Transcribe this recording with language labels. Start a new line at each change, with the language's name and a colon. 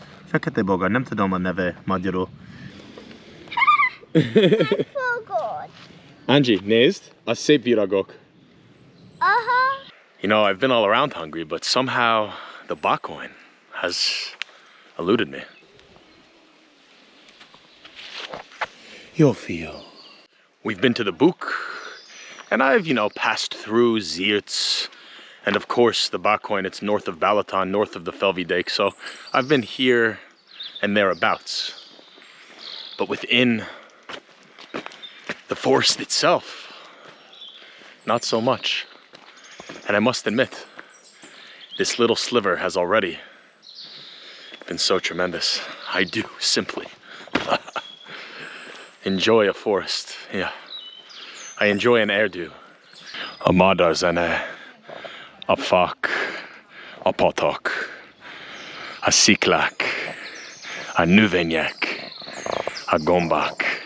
Hungarian: Fekete bogár, nem tudom a neve magyarul. Fogod. Angie, nézd, a szép virágok. Aha.
English: You know, I've been all around Hungary, but somehow the Bakony has eluded me. You'll feel. We've been to the Buk, and I've, you know, passed through Ziertz, and of course the Bakony, it's north of Balaton, north of the Felvidék, so I've been here and thereabouts. But within the forest itself, not so much. And I must admit, this little sliver has already been so tremendous. I do simply enjoy a forest, yeah. I enjoy an erdő.
Hungarian: A madár zene, a fák, a patak, a sziklák, a növények, a gombák.